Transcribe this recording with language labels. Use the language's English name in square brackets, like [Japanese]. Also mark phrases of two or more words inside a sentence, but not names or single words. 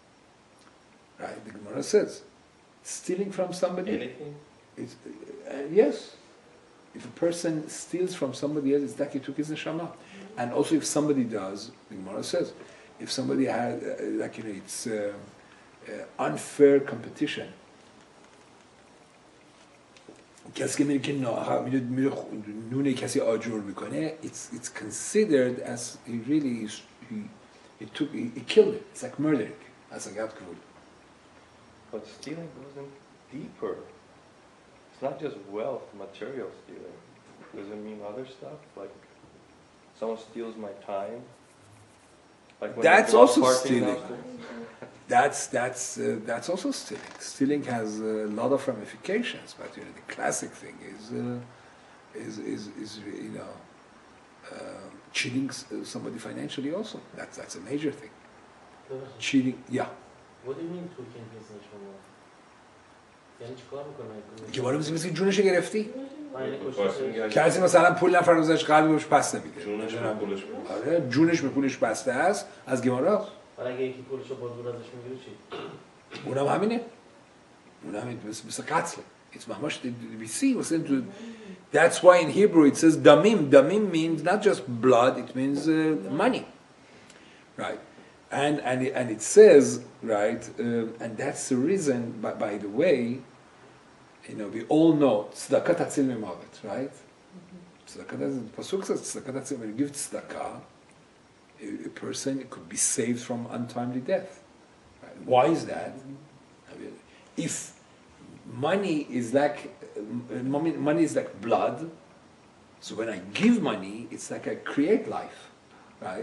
[English] The Gemara says, stealing from somebody. Anything? It's, yes. If a person steals from somebody else, it's like he took his neshama. And also, if somebody does, the Gemara says, if somebody had, it's unfair competition. [Persian] کسی که نون کسی آجور میکنه [English] it's considered as he killed it. It's like murdering. As a gavkavul. But stealing goes in deeper. It's not just wealth, material stealing. Does it mean other stuff? Like someone steals my time? Like when that's also stealing. That's also stealing. Stealing has a lot of ramifications, but the classic thing is cheating somebody financially. Also, that's a major thing. Cheating, yeah. What do you mean taking his neshama? [Persian] یعنی چیکار میکنه؟ که بالا مثل جونش گرفتی؟ یعنی کسی مثلا پول نفر گذاشت قلبش پس نمیده. جونش به پولش بسته. آره جونش به پولش بسته است از گمارا. ولی اگه یکی پولشو با زور ازش میگیره چی؟ اونم همینه. اونم مثل قتل. [English] It's mamash we see that's why in Hebrew it says damim. Damim means not just blood, it means money. Right. And it says, right, and that's the reason, by the way, we all know, [Hebrew] צדקה תציל ממוות, right? [English] Tzedakah, Pasuk says, [Hebrew] צדקה תציל, [English] when you give tzedakah, a person could be saved from untimely death. Right? Why is that? I mean, if money is like blood, so when I give money, it's like I create life, right?